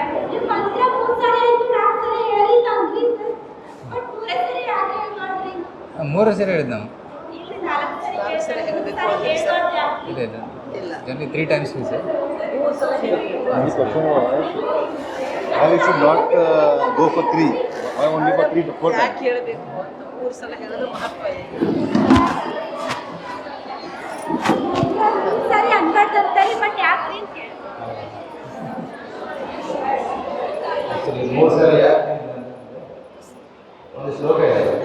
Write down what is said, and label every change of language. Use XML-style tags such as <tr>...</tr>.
<kn>ನೀವು ಮಾತ್ರ 3 ಸರಿ ಆಯ್ತು, 4 ಸರಿ ಹೇಳಿ ಅಂದ್ರಿ ಸರ್, ಬಟ್ 3 ಸರಿ ಯಾಕೆ ಹೇಳ್ಬಾರ್ದ್ರಿ? 3 ಸರಿ ಹೇಳಿದ್ದು ನಾವು. ಇಲ್ಲಿ 4 ಸರಿ ಹೇಳಬೇಕು ಇಲ್ಲ ಇಲ್ಲ generally 3</kn> <en>times we say. The question was, why we should not go for 3? Why only for 3 to 4 times?</en> <kn>ಯಾಕೆ ಹೇಳಬೇಕು ಅಂತ 3 ಸಲ ಹೇಳಿದ್ರೆ ಮಹತ್ವ ಇದೆ. ಸರಿ ಅನ್ಬಾರ್ದಂತಾರೆ, ಬಟ್ ಯಾಕ್ರಿ ಅಂತ ಕೇಳಿ. ಆ್ಯಕ್ಚುಲಿ 3 ಸರಿ ಯಾಕೆ ಒಂದು ಶ್ಲೋಕ ಇದೆ.</kn>